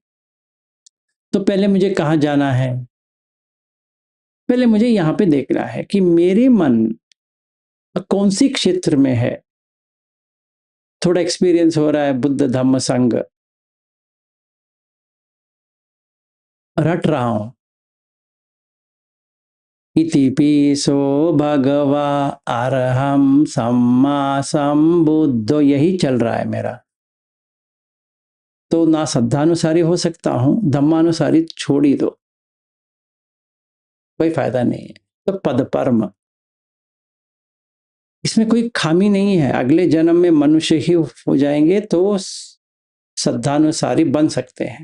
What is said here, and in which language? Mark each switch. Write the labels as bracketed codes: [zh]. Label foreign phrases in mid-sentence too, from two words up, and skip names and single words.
[hi] तो पहले मुझे कहाँ जाना है, पहले मुझे यहाँ पे देखना है कि मेरे मन कौन सी क्षेत्र में है। थोड़ा एक्सपीरियंस हो रहा है बुद्ध धम्म संग, रट रहा हूं। [pi] इति पीसो भगवा अरहम सम्मा संबुद्धो, [hi] यही चल रहा है मेरा। तो ना श्रद्धानुसारी हो सकता हूं, धम्मानुसारी छोड़ ही दो, कोई फायदा नहीं है। तो पद परम, इसमें कोई खामी नहीं है। अगले जन्म में मनुष्य ही हो जाएंगे तो श्रद्धानुसारी बन सकते हैं।